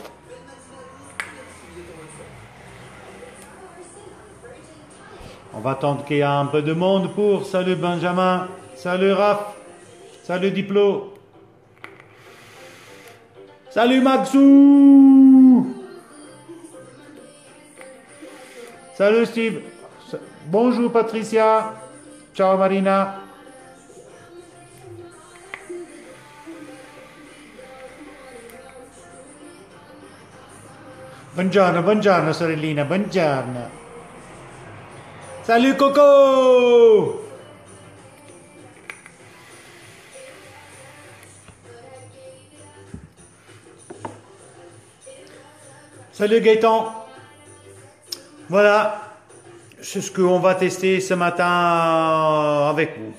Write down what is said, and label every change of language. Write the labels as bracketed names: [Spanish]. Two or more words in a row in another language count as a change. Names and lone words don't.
[French] On va attendre qu'il y ait un peu de monde pour. Salut Benjamin. Salut Raph. Salut Diplo. Salut Maxou. Salut Steve. Bonjour Patricia. [Italian] Ciao Marina. Buongiorno, buongiorno sorellina, buongiorno. [French] Salut Coco. Salut Gaëtan. Voilà, c'est ce qu'on va tester ce matin avec vous.